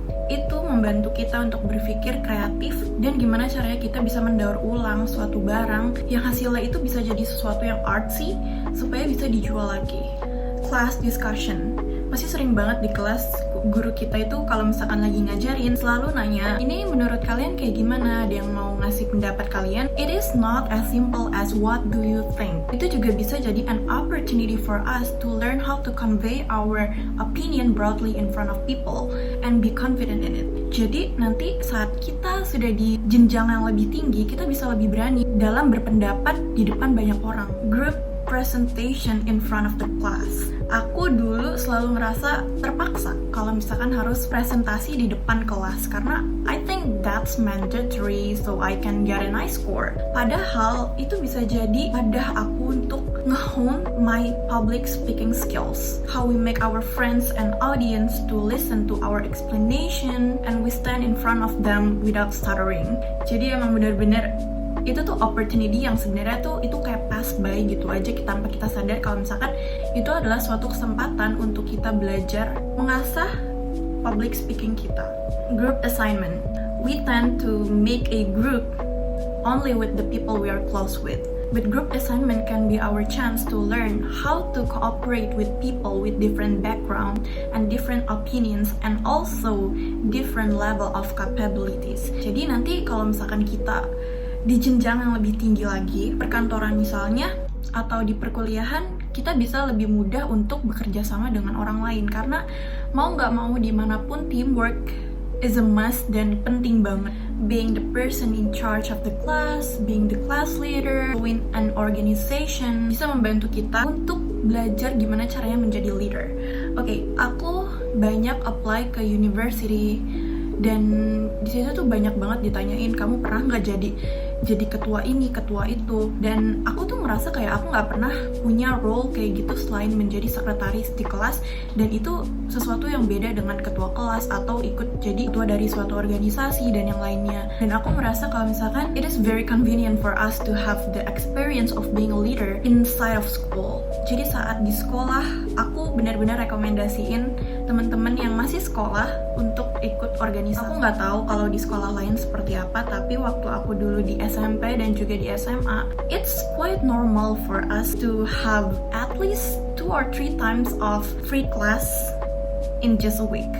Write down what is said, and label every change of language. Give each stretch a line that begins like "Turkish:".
Indonesian: Itu membantu kita untuk berpikir kreatif dan gimana caranya kita bisa mendaur ulang suatu barang yang hasilnya itu bisa jadi sesuatu yang artsy supaya bisa dijual lagi.
English: Class discussion.
Indonesian: Pasti sering banget di kelas guru kita itu kalau misalkan lagi ngajarin selalu nanya, ini menurut kalian kayak gimana? Ada yang mau ngasih pendapat kalian?
English: It is not as simple as what do you think.
Indonesian: Itu juga bisa jadi
English: an opportunity for us to learn how to convey our opinion broadly in front of people and be confident in it.
Indonesian: Jadi nanti saat kita sudah di jenjang yang lebih tinggi, kita bisa lebih berani dalam berpendapat di depan banyak orang.
English: Group presentation in front of the class.
Indonesian: Aku dulu selalu ngerasa terpaksa kalau misalkan harus presentasi di depan kelas karena
English: I think that's mandatory so I can get a nice score.
Indonesian: Padahal itu bisa jadi wadah aku untuk nge-hone
English: my public speaking skills. How we make our friends and audience to listen to our explanation and we stand in front of them without stuttering.
Indonesian: Jadi emang benar-benar itu tuh opportunity yang sebenarnya tuh itu kayak pass by gitu aja tanpa kita sadar kalau misalkan itu adalah suatu kesempatan untuk kita belajar mengasah public speaking kita.
English: Group assignment. We tend to make a group only with the people we are close with. But group assignment can be our chance to learn how to cooperate with people with different background and different opinions and also different level of capabilities.
Indonesian: Jadi nanti kalau misalkan kita di jenjang yang lebih tinggi lagi, perkantoran misalnya, atau di perkuliahan, kita bisa lebih mudah untuk bekerja sama dengan orang lain. Karena mau nggak mau dimanapun,
English: teamwork is a must
Indonesian: dan penting banget.
English: Being the person in charge of the class, being the class leader, in an organization,
Indonesian: bisa membantu kita untuk belajar gimana caranya menjadi leader. Oke, aku banyak apply ke university, dan di situ tuh banyak banget ditanyain, kamu pernah nggak jadi ketua ini, ketua itu, dan aku tuh ngerasa kayak aku nggak pernah punya role kayak gitu selain menjadi sekretaris di kelas, dan itu sesuatu yang beda dengan ketua kelas atau ikut jadi ketua dari suatu organisasi dan yang lainnya. Dan aku merasa kalau misalkan
English: it is very convenient for us to have the experience of being a leader inside of school.
Indonesian: Jadi saat di sekolah, aku benar-benar rekomendasiin teman-teman yang masih sekolah untuk ikut organisasi. Aku nggak tahu kalau di sekolah lain seperti apa, tapi waktu aku dulu di SMP dan juga di SMA,
English: it's quite normal for us to have at least 2 or 3 times of free class in just a week.